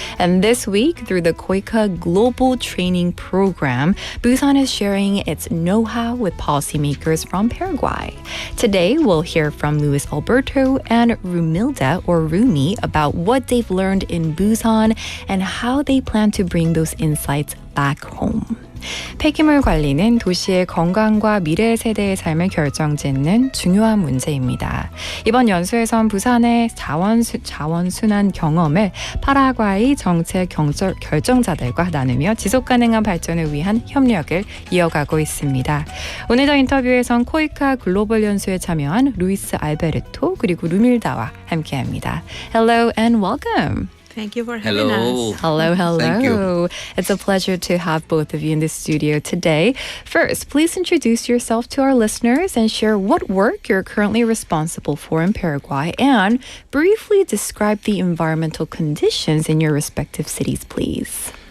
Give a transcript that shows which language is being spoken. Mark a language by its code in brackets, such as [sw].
[en] And this week, through the KOICA Global Training Program, Busan is sharing its know-how with policymakers from Paraguay. Today, we'll hear from Luis Alberto and Rumilda or Rumi about what they've learned in Busan and how they plan to bring those insights back home. [ko] 폐기물 관리는 도시의 건강과 미래 세대의 삶을 결정짓는 중요한 문제입니다. 이번 연수에선 부산의 자원순환 경험을 파라과이 정책결정자들과 나누며 지속가능한 발전을 위한 협력을 이어가고 있습니다. 오늘 더 인터뷰에선 코이카 글로벌 연수에 참여한 루이스 알베르토 그리고 루밀다와 함께합니다. [en] Hello and welcome. Thank you for having us. Hello. Thank you. It's a pleasure to have both of you in the studio today. First, please introduce yourself to our listeners and share what work you're currently responsible for in Paraguay and briefly describe the environmental conditions in your respective cities, please.